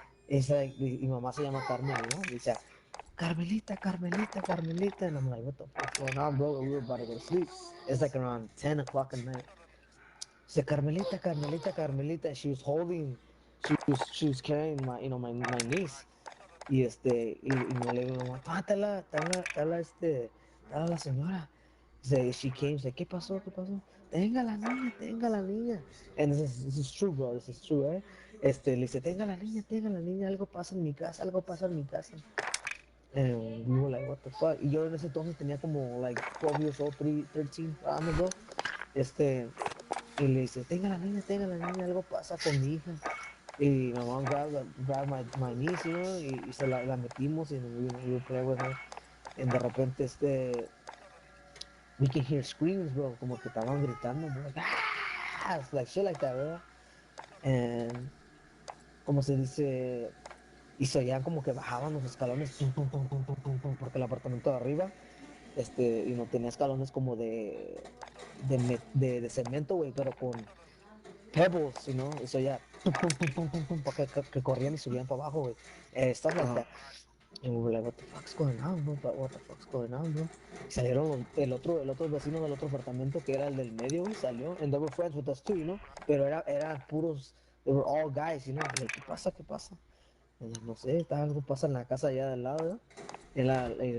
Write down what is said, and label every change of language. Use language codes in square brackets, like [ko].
[en] It's like, [es] mi mamá se llama Carmen, Dice, Carmelita, Carmelita, Carmelita. [en] And I'm like, what the fuck's going on, bro? We were about to go to sleep. It's like around 10 o'clock at night. She said, Carmelita, Carmelita, Carmelita. She was she was carrying my niece. [es] Y no le digo, mamá, está la señora. She came, ¿qué pasó? ¿Qué pasó? Tenga la niña, tenga la niña. [en] And this is true, [es] bro, this is true, eh. Le dice, tenga la niña, algo pasa en mi casa, algo pasa en mi casa. [en] And we were like, what the fuck? [es] Y yo en ese entonces tenía como, [en] like, 12 years old, 13, I don't know. [es] Y le dice, tenga la niña, algo pasa con mi hija. [en] Y my mom grabbed my niece, y [es] se la metimos, [en] y we were playing with her. [es] Y de repente, [en] we can hear screams, bro, [es] como que estaban gritando, [en] bro, like shit like that, [es] ¿verdad? And, como se dice, y se oían como que bajaban los escalones, tum, tum, tum, tum, tum, tum, tum, porque el apartamento de arriba, y no tenía escalones como de cemento, güey, pero con pebbles, y se oía, tum, tum, tum, tum, tum, tum, porque que corrían y subían para abajo, güey, [en] stuff like that. And we were like, what the fuck's going on, bro? What the fuck's going on, bro? [es] Y salieron el otro vecino del otro apartamento, que era el del medio, güey, salió. [en] And they were friends with us too, [es] Pero eran puros, [en] they were all guys, Like, [es] ¿qué pasa? ¿Qué pasa? No sé, algo pasa en la casa allá del lado, ¿verdad?